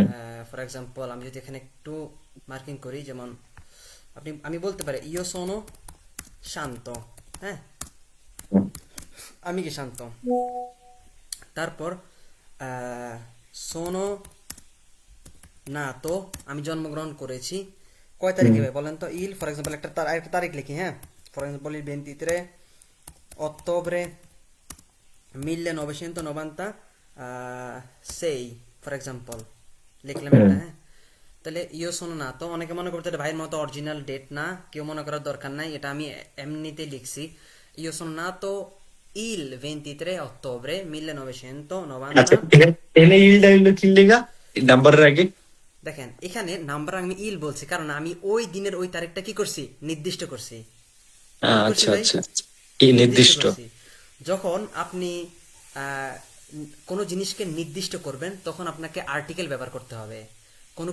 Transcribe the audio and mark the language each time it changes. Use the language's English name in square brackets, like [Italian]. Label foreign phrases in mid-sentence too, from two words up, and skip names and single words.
[English] for example [Bangla] আমি যদি এখানে একটু মার্কিং করি, যেমন আমি বলতে পারি [Italian] io sono [Bangla] শান্ত, হ্যাঁ, আমি কি শান্ত। তারপর [Italian] sono nato, [Bangla] আমি জন্মগ্রহণ করেছি কয় তারিখে হুম। ভাই বলেন তো, ইল [English] for example [Bangla] একটা তারিখ লিখি, হ্যাঁ, [English] for example [Italian] il 23 ottobre 1990, [Bangla] 6 [English] for example [Bangla] লিখলাম হুম। একটা, হ্যাঁ। তাহলে [Italian] io sono nato, [Bangla] অনেকে মনে করতে এটা ভাইয়ের মতো অরিজিনাল ডেট না, কেউ মনে করার দরকার নাই, এটা আমি এমনিতে লিখছি। [Italian] io sono nato [Bangla] il 23 ottobre আচ্ছা, 1990। এনে ইলটা হইলো কি লেগা নাম্বারের আগে? দেখেন এখানে নাম্বার আমি ইল বলছি কারণ আমি ওই দিনের ওই তারিখটা কি করছি, নির্দিষ্ট করছি। কি করছি আচ্ছা ভাই? আচ্ছা, কি নির্দিষ্ট নির্দিষ্ট? করছি। যখন আপনি আহ, কোনো জিনিসকে নির্দিষ্ট করবেন তখন আপনাকে আর্টিকেল ব্যবহার করতে হবে, কোনো